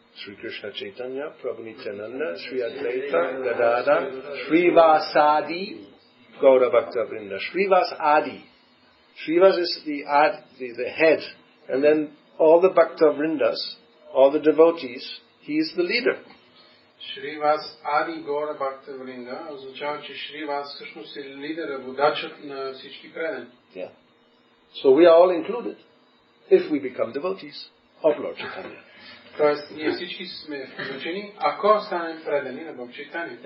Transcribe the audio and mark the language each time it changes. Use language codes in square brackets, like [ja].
[sa] Sri Krishna Chaitanya, Prabhu Nityananda, Sri Advaita, Gadada, Srivasadi, Gaura Bhakta Vrinda. Srivas Adi. [en] Srivas is the head, and then all the Bhakta Vrindas, all the devotees, he is the leader. [bg] Шривас Ади Гора Бхакта Вринда означава, че Шривас всъщност е лидера, водачът на всички предани. [en] Yeah. So we are all included if we become devotees of Lord Chaitanya. [bg] Тоест, ние всички сме включени, ако станем предани на Бог Чайтания.